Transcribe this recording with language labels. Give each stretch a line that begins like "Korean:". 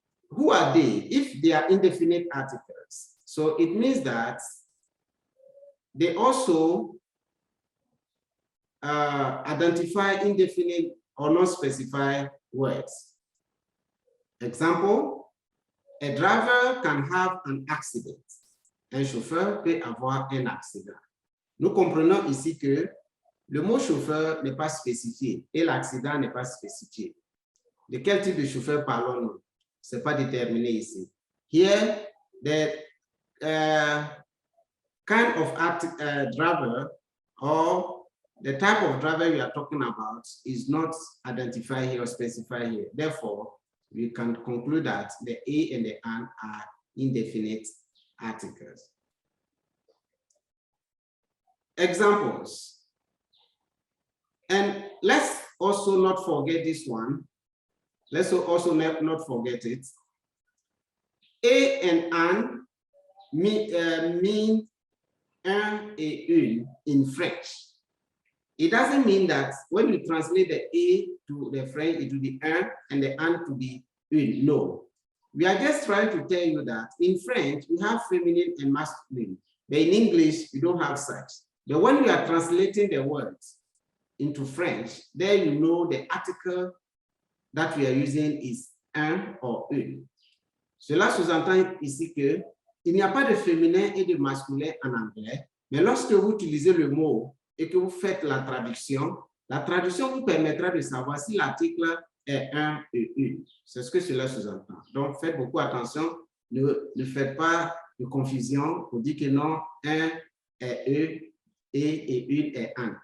English: Who are they? If they are indefinite articles, so it means that they also identify indefinite or non-specified words. Example, a driver can have an accident.
French: Un chauffeur peut avoir un accident. Nous comprenons ici que le mot chauffeur n'est pas spécifié et l'accident n'est pas spécifié. De quel type de chauffeur parlons-nous? Ce n'est pas déterminé ici.
English: Here, the kind of driver or the type of driver we are talking about is not identified here or specified here. Therefore, we can conclude that the A and the an are indefinite articles. Examples. And let's also not forget this one. Let's also not forget it. A and an mean
French: un et une
English: in French. It doesn't mean that when you translate the A to the French, it will be un and the an to be une. No. We are just trying to tell you that in French, we have feminine and masculine. But in English, we don't have such. But when we are translating the words into French, there you know the article that we are using is un or une.
French: Cela sous-entend ici que il n'y a pas de féminin et de masculin en anglais, mais lorsque vous utilisez le mot et que vous faites la traduction vous permettra de savoir si l'article est un et une. C'est ce que cela sous-entend. Donc, faites beaucoup attention, ne faites pas de confusion pour dire que non, un est e et une est un.